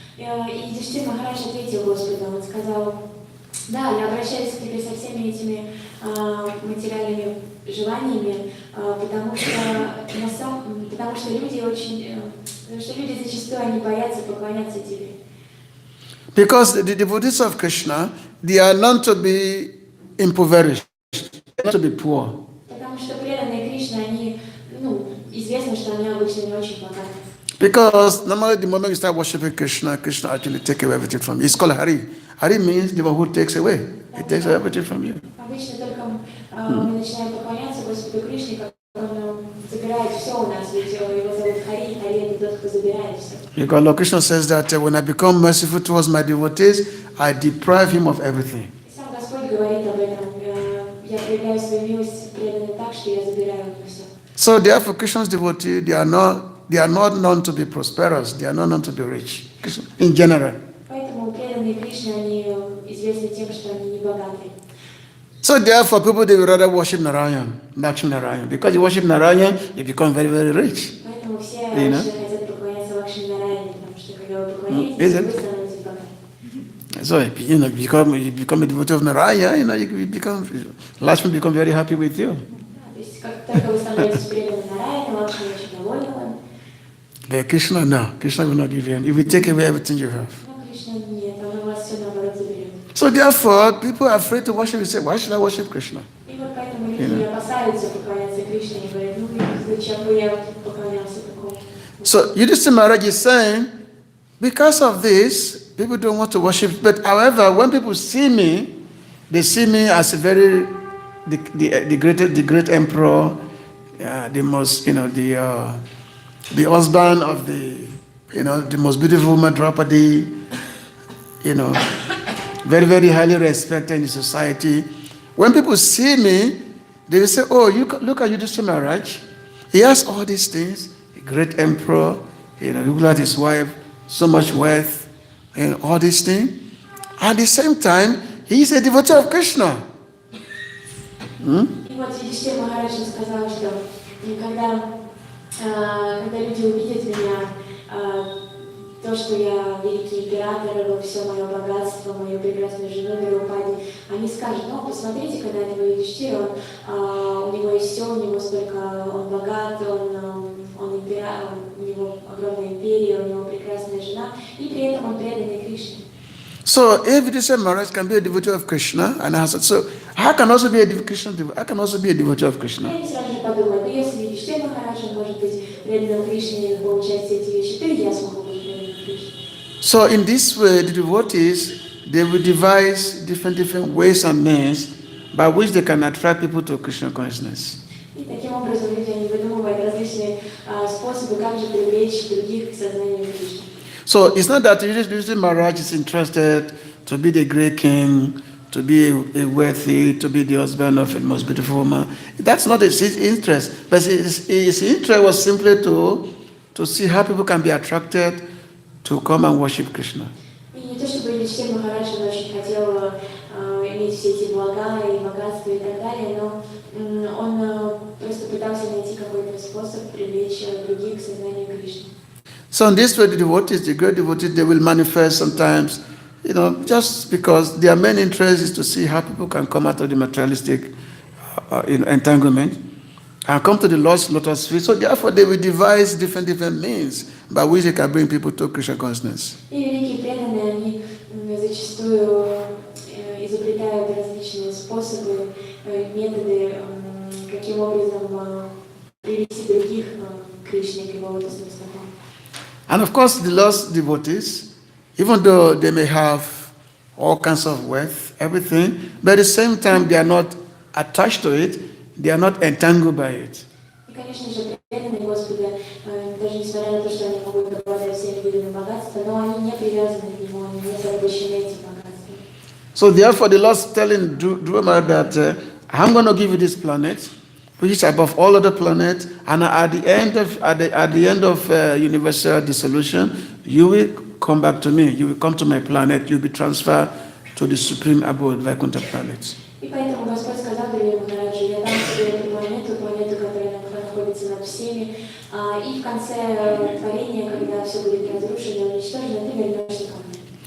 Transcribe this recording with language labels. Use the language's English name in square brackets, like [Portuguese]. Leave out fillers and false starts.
[Russian] И Юдхиштира Махарадж ответил Господу, он сказал: «Да, я обращаюсь к тебе со всеми этими материальными желаниями, потому что люди зачастую они боятся поклоняться тебе». [English] Because the devotees of Krishna, they are known to be impoverished, not to be poor. [Russian] Потому что преданные Кришне, они, известно, что они обычно не очень богаты. [English] Because normally the moment you start worshiping Krishna, Krishna actually takes away everything from you. It's called Hari. Hari means the one who takes away. He takes away everything from you. [Russian] Обычно только мы начинаем поклоняться Господу Кришне, как он забирает все у нас, ведь его зовут Хари, Хари это тот, кто забирает все. [English] Because Lord Krishna says that when I become merciful towards my devotees, I deprive him of everything. [Russian] Сам Господь говорит об этом. Я проявляю свою милость преданным так, что я забираю у них все. [English] So therefore, Krishna's devotees, they are not known to be prosperous. They are not known to be rich in general. [Russian] Поэтому преданные Кришне, они известны тем, что они не богаты. [English] So therefore, people they would rather worship Narayan, Lakshmi Narayan, because you worship Narayan, you become very, very rich. [Russian] Поэтому все хотят поклоняться Лакшми Нараяне, потому что когда вы поклоняетесь, вы становитесь богаты. [English] So you become a devotee of Narayan, you become Lakshmi become very happy with you. [Russian] То есть как только вы становитесь преданным Нараяне, Лакшми очень довольна вами. [English] But Krishna, no, Krishna will not give you. He will take away everything you have. [Russian] Но Кришна нет, он у вас все наоборот заберет. [English] So therefore, people are afraid to worship. They say, why should I worship Krishna? [Russian] И вот поэтому люди опасаются поклоняться Кришне и говорят, зачем бы я поклонялся такому? [English] So Yudhishthira Maharaj is saying, because of this, people don't want to worship. But however, when people see me, they see me as a very the great emperor, the most the husband of the most beautiful woman Draupadi, very, very highly respected in the society. When people see me, they will say, oh, look at Yudhishthira Maharaj. He has all these things, a great emperor, look at his wife, so much wealth, and all these things. At the same time, he is a devotee of Krishna. [Russian] И вот Юдхиштхира Махарадж сказал, что когда люди увидят меня, то, что я великий император, все мое богатство, мою прекрасную жену Драупади, они скажут, ну, посмотрите, когда этого Юдхиштхира, у него есть все, у него столько, он богат, он император, у него огромная империя, у него прекрасная жена, и при этом он преданный Кришне. [English] So if Yudhishthira Maharaj can be a devotee of Krishna, and so I can also be a devotee of Krishna. [Russian] Я сразу подумала, если Юдхиштхира Махарадж может быть преданным Кришне и получать все эти вещи, то и я смогу быть преданным Кришне. [English] So in this way, the devotees, they will devise different ways and means by which they can attract people to Krishna consciousness. [Russian] И таким образом люди они выдумывают различные способы, как же привлечь других к сознанию Кришны. [English] So it's not that Yudhishthira Maharaj is interested to be the great king, to be a wealthy, to be the husband of a most beautiful woman. That's not his interest. But his interest was simply to see how people can be attracted to come and worship Krishna. [Russian] И не то чтобы Юдхиштхира Махарадж очень хотел иметь все эти блага и богатства и так далее, но он просто пытался найти какой-то способ привлечь других к сознанию Кришны. [English] So in this way, the devotees, the great devotees, they will manifest sometimes, just because their main interest is to see how people can come out of the materialistic entanglement and come to the Lord's lotus feet. So therefore, they will devise different means by which they can bring people to Krishna consciousness. [Russian] И великие преданные, они зачастую изобретают различные способы, методы, каким образом привести других к Кришне, к его лотосным стопам. [English] And of course, the lost devotees, even though they may have all kinds of wealth, everything, but at the same time, they are not attached to it, they are not entangled by it. [Russian] И, конечно же, преданные Господа, даже несмотря на то, что они могут обладать всеми видами богатства, но они не привязаны к нему, они не порабощены этим богатством. [English] So therefore, the Lord is telling Dhruva that I'm going to give you this planet, which is above all other planets, and at the end of universal dissolution, you will come back to me. You will come to my planet. You will be transferred to the supreme abode, Vaikuntha planet. [Russian] И поэтому Господь сказал Древнему Махараджу, я дам тебе эту планету, которая находится над всеми, и в конце творения, когда все будет разрушено, уничтожено, ты вернешься ко мне.